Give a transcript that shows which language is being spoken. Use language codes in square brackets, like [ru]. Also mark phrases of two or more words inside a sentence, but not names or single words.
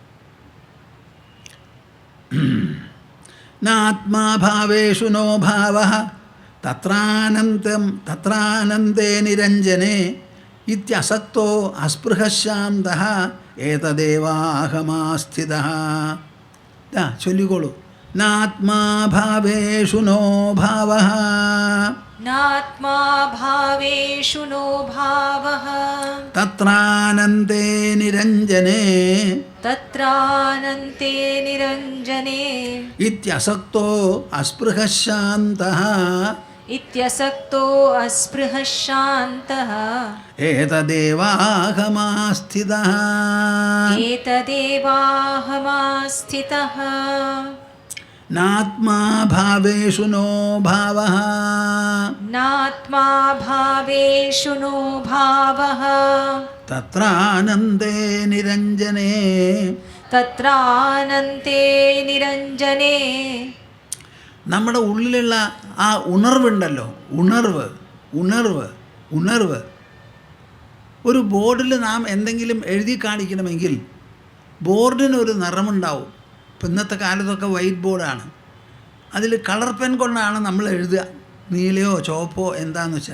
[sa] നാത്മാഭാവേഷു നോ ഭാവഃ തത്രാനന്ദേ നിരഞ്ജനേ ഇത്യസക്തോ അസ്പൃഹശാന്തഃ ഏതദേവാഹമാസ്ഥിതഃ. ചൊല്ലിക്കോളൂ. നാത്മാ ഭാവേഷു നോ ഭാവഃ नात्मा भावेषु नो भावः തത്രാനന്ദേ നിരഞ്ജനേ तत्रानन्ते निरञ्जने ഇത്യസക്തോ അസ്പൃഹഃ ശാന്തഃ इत्यसक्तो अस्पृहः शान्तः ഏതദേവാഹമാസ്ഥിതഃ एतदेवाहमास्थितः നാത്മാ ഭാവേഷു നോ ഭാവഃ नात्मा भावेषु नो भावः തത്രാനന്ദേ നിരഞ്ജനേ तत्रानन्ते निरञ्जने [ml] നമ്മുടെ ഉള്ളിലുള്ള ആ ഉണർവുണ്ടല്ലോ, ഉണർവ് ഉണർവ് ഉണർവ് ഒരു ബോർഡിൽ നാം എന്തെങ്കിലും എഴുതി കാണിക്കണമെങ്കിൽ ബോർഡിനൊരു നിറമുണ്ടാവും. ഇപ്പം ഇന്നത്തെ കാലത്തൊക്കെ [en] white boardആണ്, [ml] അതിൽ [en] colour pen [ml] കൊണ്ടാണ് നമ്മൾ എഴുതുക, നീലയോ ചുവപ്പോ എന്താണെന്ന് വെച്ചാൽ.